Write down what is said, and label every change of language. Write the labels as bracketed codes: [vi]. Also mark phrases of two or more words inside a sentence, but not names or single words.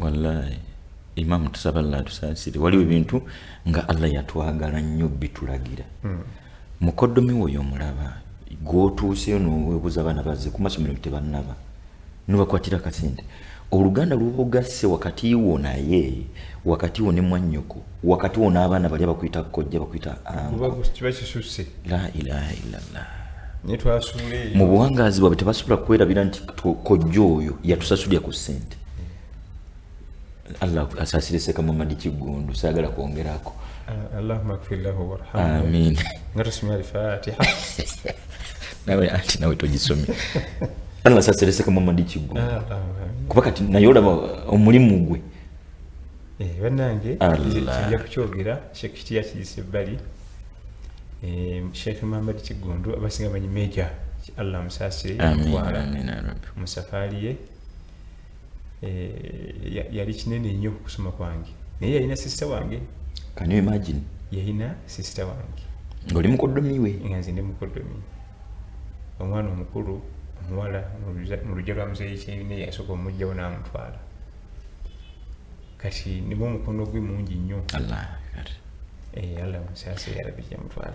[lg] wallahi Imam tusaba Allah tusaasire waliwo ebintu nga Allah yatwagala nnyo bitulagira mukoddomi oyo omulaba gw'otuuseyo n'oweebuza abaana bazze ku masomero tebannaba n'obakwatira kasente oluganda lw'obugasse wakati wo naye wakati wo ne mwannyoko wakati wo n'abaana bali abakuyita kkojja bakuyita kiba kisusse [ar] la ilaha illallah [lg] netwasuule mu buwangaazi bwabwe tebasobola kwerabira nti kkojja oyo yatusasulira ku ssente Allah asaasire Seka Muhammad Kigundu saagala kwongerako [ar] Allahumma ighfir lahu warhamhu [lg] amin nga tusome al-Fatiha nawe anti nawe togisomye Allah asaasire Seka Muhammad Kigundu kuba kati naye olaba omulimu gwe bannange kijja kukyogera Sheikh Kiti yakiyise ebbali Sheikh Muhammad Kigundu abasinga manyi Meja Allah musaasire yamutwala mu safaari ye yali kinene nnyo kusoma kwange naye yalina sister wange. [en] Can you imagine? [lg] Yalina sister wange ng'oli mukoddomi we. Nga nze ndi mukoddomi, omwana omukulu omuwala mu lujja lwa muzeeyi Kyeyune yasooka omugjawo n'amutwala. Kati nibo omukono gwe mungi nnyo. Allah musaase yalabye yamutwala.